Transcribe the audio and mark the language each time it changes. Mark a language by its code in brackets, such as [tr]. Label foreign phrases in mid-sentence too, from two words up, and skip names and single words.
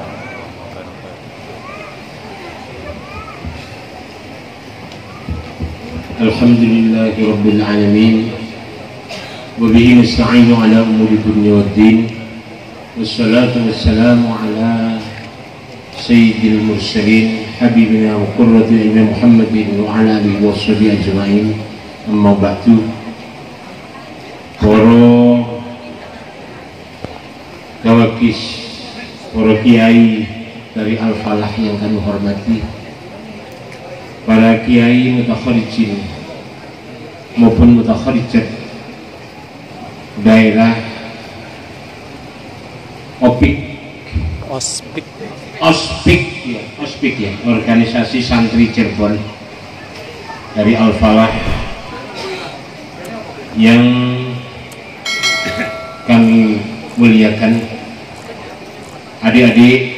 [ar] الحمد لله رب العالمين وبه نستعين على أمور الدنيا والدين والصلاة والسلام على سيد المرسلين حبيبنا وقرة أعيننا محمد وعلى آله وصحبه أجمعين. أما بعد. [id] Para gawakis, para kiai dari Al-Falah yang kami hormati, para kiai mutakharijin maupun mutakharijat daerah Ospik ya, organisasi santri Cirebon dari Al-Falah yang kami muliakan, adik-adik